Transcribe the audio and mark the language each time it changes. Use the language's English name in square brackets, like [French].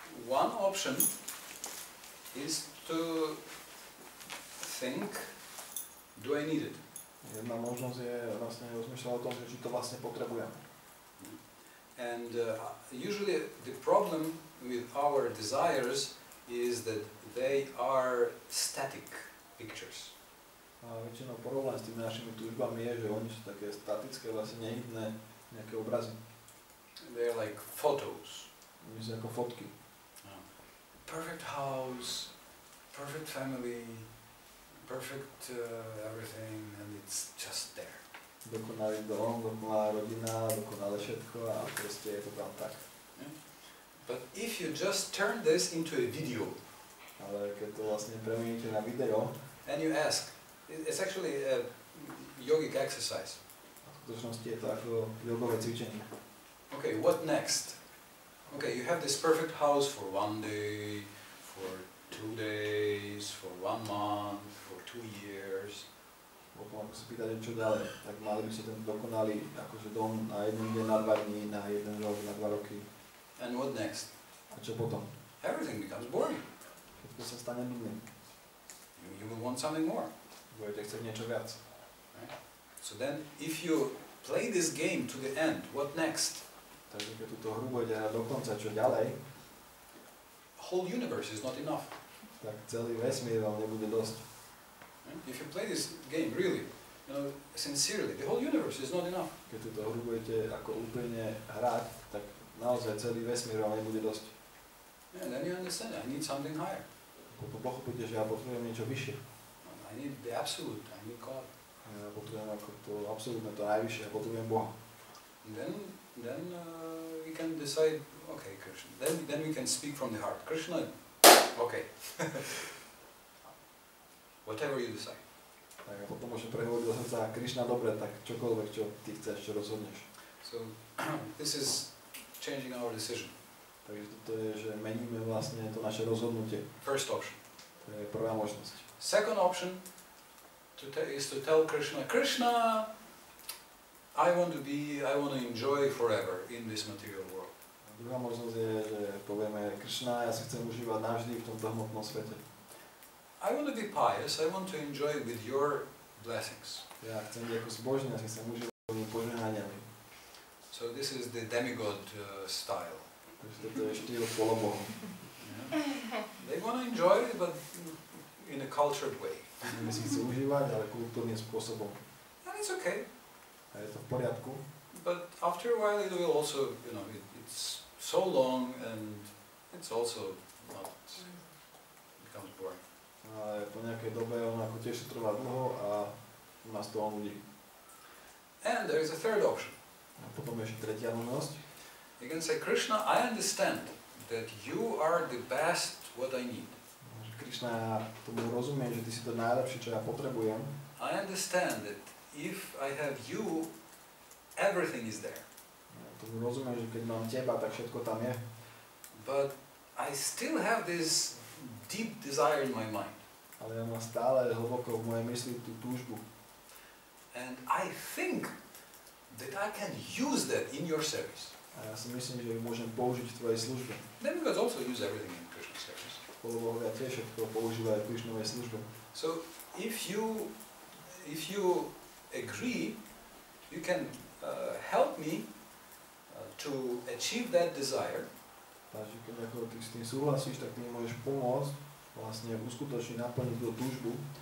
[English] One option is to think, do I need it? [Slovak] Jedna možnosť je vlastne rozmýšľať o tom, že či to vlastne potrebujem. [English] And usually the problem with our desires is that they are static pictures. [Slovak] A väčšinou problém s tými našimi túžbami je, že oni sú také statické, vlastne nehybné nejaké obrazy. [English] They are like photos. [Slovak] Oni sú ako fotky. [English] Perfect house, perfect family, perfect everything, and it's just there. [Slovak] Dokonalý dom, dokonalá rodina, dokonalé všetko a proste je to tam tak. [English] But if you just turn this into a video, [Slovak] Ale keď to vlastne premieníte na video, [English] and you ask, it's actually a yogic exercise. [Slovak] v skutočnosti je to ako jogové cvičenie. [English] Okay, what next? Okay, you have this perfect house for 1 day, for 2 days, for 1 month, for 2 years. [Slovak] Potom ako sa pýtate, čo ďalej, tak mali by ste ten dokonalý akože dom na 1 deň, na 2 dní, na 1 rok, na 2 roky. [English] And what next? [Slovak] A čo potom? [English] Everything becomes boring. [Slovak] Všetko sa stane nudným. [English] You will want something more. [Slovak] Budete chcieť niečo viac. [English] Right? So then, if you play this game to the end, what next? [Slovak] Takže keď túto hru budete hrať do konca, čo ďalej, [English] Whole universe is not enough. [Slovak] tak celý vesmír vám nebude dosť. [English] Right? If you play this game really, sincerely, the whole universe is not enough. [Slovak] Keď túto hru budete ako úplne hrať, tak naozaj celý vesmír vám nebude dosť. [English] And then you understand, I need something higher. [Slovak] Potom pochopíte, že ja potrebujem niečo vyššie. [English] I need the absolute, I need God. [Slovak] Ja potrebujem ako to absolútne, to najvyššie, ja potrebujem Boha. [English] And then we can decide, okay, Krishna. Then we can speak from the heart. Krishna, okay. Whatever you decide. [Slovak] Tak a potom môžem prehovoriť do srdca, Krišna, dobre, tak čokoľvek, čo ty chceš, čo rozhodneš. [English] So this is changing our decision. [Slovak] Takže toto je, že meníme vlastne to naše rozhodnutie. [English] First option. [Slovak] To je prvá možnosť. [English] Second option is to tell Krishna, Krishna, I want to enjoy forever in this material world. [Slovak] A druhá možnosť je, že povieme, Krišna, ja si chcem užívať navždy v tomto hmotnom svete. [English] I want to be pious, I want to enjoy with your blessings. [Slovak] Ja chcem byť ako zbožný, ja si chcem užívať svojimi požehnaniami. [English] So this is the demigod style. [Slovak] Takže toto je štýl polobohom. [English] Yeah. They want to enjoy it, but in a cultured way. [Slovak] My si chcú užívať, ale kultúrnym spôsobom. [English] And it's okay. [Slovak] A je to v poriadku. [English] But after a while it will also, it's so long and it's also not, becomes boring. [Slovak] Ale po nejakej dobe ono ako tiež sa trvá dlho a nás to nudí. [English] And there is a third option. [Slovak] A potom je ešte tretia možnosť. [English] You can say, Krishna, I understand that you are the best what I need. [Slovak] Krišna, ja tomu rozumiem, že ty si to najlepšie, čo ja potrebujem. [English] I understand that if I have you, everything is there. [Slovak] Ja tomu rozumiem, že keď mám teba, tak všetko tam je. [English] but I still have this deep desire in my mind. [Slovak] Ale ja mám stále hlboko v mojej mysli tú túžbu. [English] And I think that I can use that in your service. [Slovak] A ja si myslím, že ju môžem použiť v tvojej službe. [English] Then we can also use everything in Krishna service. [Slovak] Bohovia tiež všetko používajú v Krišnovej službe. [English] So if you agree, you can help me to achieve that desire. [Slovak] Takže keď ako ty s tým súhlasíš, tak ty mi môžeš pomôcť vlastne uskutočniť, naplniť tú túžbu.